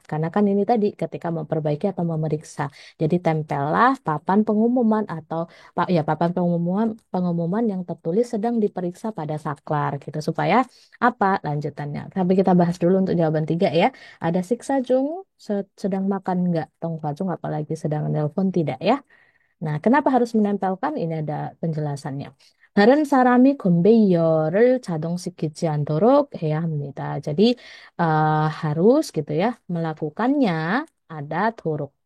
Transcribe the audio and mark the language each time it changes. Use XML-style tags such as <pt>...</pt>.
<id>Karena kan ini tadi ketika memperbaiki atau memeriksa. Jadi tempellah papan pengumuman atau ya papan pengumuman yang tertulis sedang diperiksa pada saklar gitu supaya apa lanjutannya? Tapi kita bahas dulu untuk jawaban tiga ya. Ada siksa Jung sedang makan nggak? Tongfa Jung apalagi sedang nelpon tidak ya? Nah, kenapa harus menempelkan? Ini ada penjelasannya.</id> <ko>다른 사람이 conveyor를 자동시키지 않도록 해야 합니다.</ko> <id>Jadi harus gitu ya melakukannya ada turuk.</id>